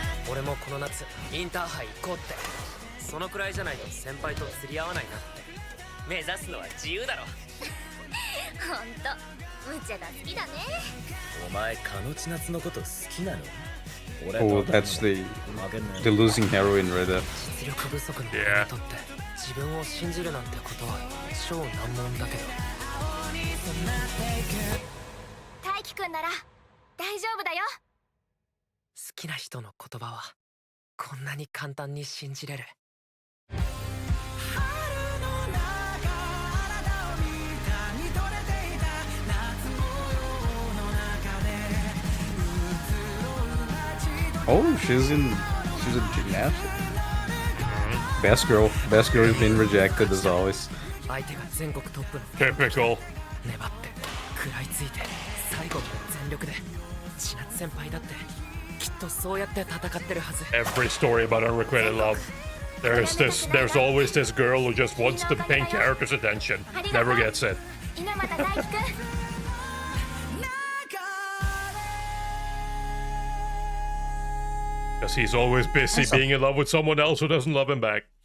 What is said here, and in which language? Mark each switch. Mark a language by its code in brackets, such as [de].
[ja] 俺もこの夏インターハイ行こうって。そのくらいじゃないと先輩と釣り合わないなって。目指すのは自由だろ。ほんと無茶が好きだね。お前カノチナツのこと好きなの？ [en] Oh, that's the losing heroine right there. [ja] 実力不足の俺にとって自分を信じるなんてことは超難問だけど。大輝くんなら大丈夫だよ。好きな人の言葉はこんなに簡単に信じれる。 [en] Oh, she's in gymnastics. Best girl has been rejected as always. [ja] 相手が全国トップの [en] Typical. [ja] 粘って食らいついて最後まで全力で千夏先輩だってきっとそうやって戦ってるはず [en] Every story about unrequited love. There's always this girl who just wants the main character's attention. Never gets it. [ja] 猪俣大輝くん [en] Because he's always busy being in love with someone else who doesn't love him back.